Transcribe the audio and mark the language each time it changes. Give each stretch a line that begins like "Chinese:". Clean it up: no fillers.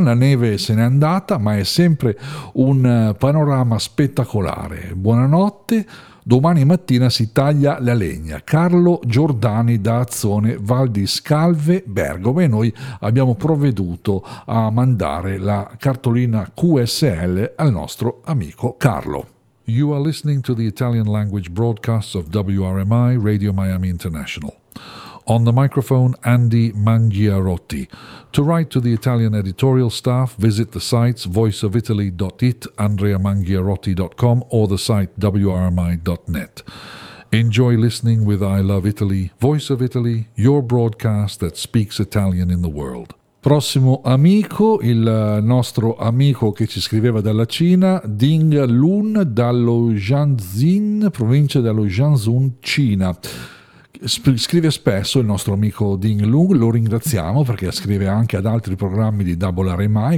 Italian: La neve se n'è andata, ma è sempre un panorama spettacolare. Buonanotte, domani mattina si taglia la legna. Carlo Giordani da Azzone Val di Scalve, Bergamo, e noi abbiamo provveduto a mandare la cartolina QSL al nostro amico Carlo.
English: You are listening to the Italian language broadcast of WRMI, Radio Miami International. On the microphone, Andy Mangiarotti. To write to the Italian editorial staff, visit the sites voiceofitaly.it, andreamangiarotti.com, or the site wrmi.net. Enjoy listening with I Love Italy, Voice of Italy, your broadcast that speaks Italian in the world.
Italian: Prossimo amico, il nostro amico che ci scriveva dalla Cina, Ding Lun dallo Jiangxin, provincia dello Jiangsu, Cina. Scrive spesso il nostro amico Ding Lun, lo ringraziamo perché scrive anche ad altri programmi di WRMI.